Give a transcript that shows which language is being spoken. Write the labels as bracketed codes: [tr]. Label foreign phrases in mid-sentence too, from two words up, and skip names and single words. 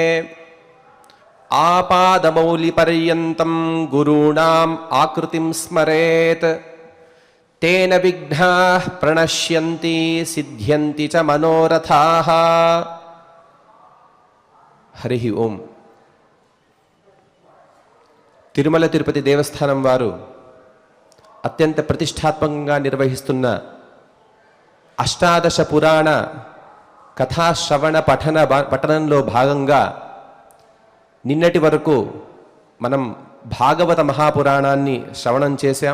[sa] आपादमौलिपर्यन्तं गुरूणाम् आकृतिं स्मरेत् तेन विघ्नाः प्रणश्यन्ति सिद्ध्यन्ति च मनोरथाः। हरिः ओम। [te] తిరుమల తిరుపతి దేవస్థానం వారు అత్యంత ప్రతిష్టాత్మకంగా నిర్వహిస్తున్న అష్టాదశ పురాణ కథాశ్రవణ పఠనంలో భాగంగా నిన్నటి వరకు మనం భాగవత మహాపురాణాన్ని శ్రవణం చేశాం.